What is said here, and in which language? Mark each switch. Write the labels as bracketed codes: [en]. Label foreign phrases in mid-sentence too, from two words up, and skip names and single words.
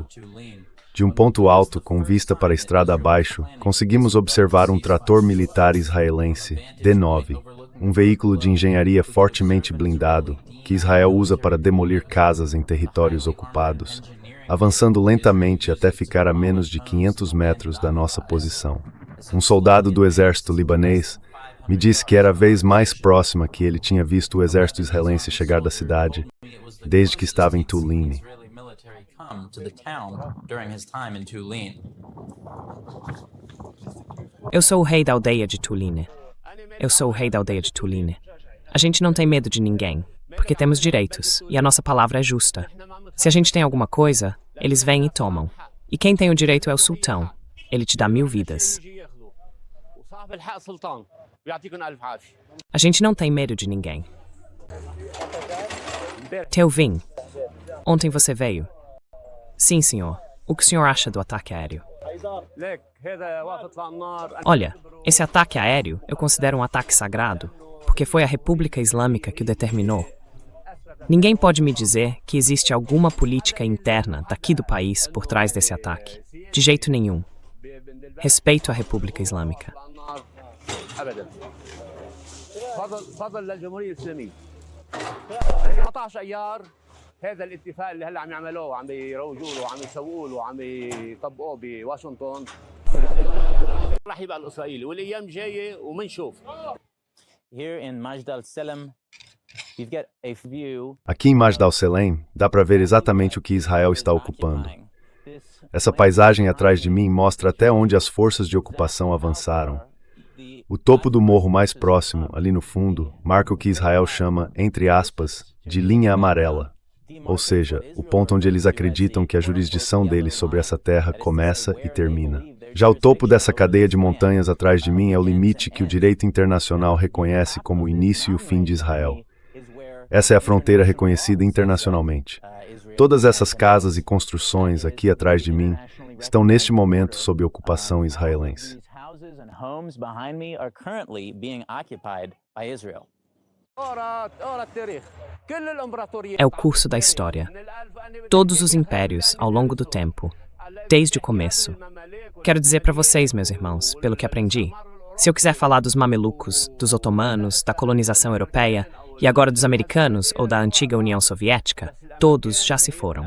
[pt] De um ponto alto, com vista para a estrada abaixo, conseguimos observar um trator militar israelense, D-9, um veículo de engenharia fortemente blindado, que Israel usa para demolir casas em territórios ocupados, avançando lentamente até ficar a menos de 500 metros da nossa posição. Um soldado do exército libanês me disse que era a vez mais próxima que ele tinha visto o exército israelense chegar da cidade, desde que estava em Tulini. [en] Israeli military come to the town during his time in Tulin. [pt] Eu sou o rei da aldeia de Tuline. Eu sou o rei da aldeia de Tuline. A gente não tem medo de ninguém, porque temos direitos, e a nossa palavra é justa. Se a gente tem alguma coisa, eles vêm e tomam. E quem tem o direito é o sultão. Ele te dá 1000 vidas. [ar] وصاحب الحق سلطان ويعطيكم ألف عافية. [pt] A gente não tem medo de ninguém. Teuvin, ontem você veio? Sim, senhor. O que o senhor acha do ataque aéreo? [ar] ليك هذا وقف إطلاق النار. [pt] Olha, esse ataque aéreo eu considero um ataque sagrado, porque foi a República Islâmica que o determinou. Ninguém pode me dizer que existe alguma política interna daqui do país por trás desse ataque. De jeito nenhum. Respeito à República Islâmica. [ar] أبدا. فضل للجمهورية الإسلامية. 19 أيار هذا الاتفاق اللي هلا عم يعملوه وعم يروجوا له وعم يسووا له وعم يطبقوه بواشنطن راح يبقى الإسرائيلي والأيام جاية ومنشوف. [en] Here in Majd al-Salam, you've got a view [pt] Aqui em Majd al-Salem, dá para ver exatamente o que Israel está ocupando. Essa paisagem atrás de mim mostra até onde as forças de ocupação avançaram. O topo do morro mais próximo, ali no fundo, marca o que Israel chama, entre aspas, de linha amarela. Ou seja, o ponto onde eles acreditam que a jurisdição deles sobre essa terra começa e termina. Já o topo dessa cadeia de montanhas atrás de mim é o limite que o direito internacional reconhece como o início e o fim de Israel. Essa é a fronteira reconhecida internacionalmente. Todas essas casas e construções aqui atrás de mim estão neste momento sob ocupação israelense. [en] These houses and homes behind me are currently being occupied by Israel. [ar] أورا التاريخ. كل الإمبراطوريات. [pt] É o curso da história. Todos os impérios, ao longo do tempo, desde o começo. Quero dizer para vocês, meus irmãos, pelo que aprendi, Se eu quiser falar dos mamelucos, dos otomanos, da colonização europeia e agora dos americanos ou da antiga União Soviética, todos já se foram.